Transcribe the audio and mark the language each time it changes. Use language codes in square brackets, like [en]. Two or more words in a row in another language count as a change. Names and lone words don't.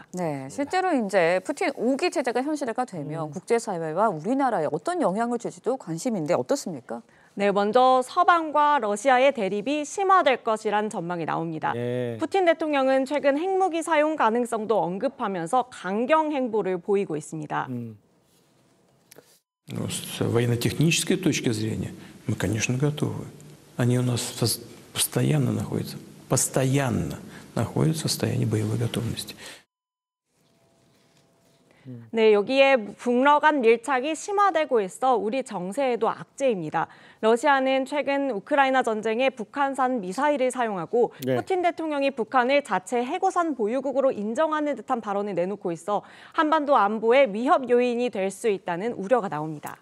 [ko] 네, 실제로 이제 푸틴 5기 체제가 현실화가 되면 국제사회와 우리나라에 어떤 영향을 줄지도 관심인데 어떻습니까? 네, 먼저 서방과 러시아의 대립이 심화될 것이란 전망이 나옵니다. 푸틴 대통령은 최근 핵무기 사용 가능성도 언급하면서 강경 행보를 보이고 있습니다. [ru] С военно-технической точки зрения мы, конечно, готовы. Они у нас постоянно находятся в состоянии боевой готовности. [ko] 네, 여기에 북러 간 밀착이 심화되고 있어 우리 정세에도 악재입니다. 러시아는 최근 우크라이나 전쟁에 북한산 미사일을 사용하고 푸틴 대통령이 북한을 자체 해고산 보유국으로 인정하는 듯한 발언을 내놓고 있어 한반도 안보의 위협 요인이 될 수 있다는 우려가 나옵니다.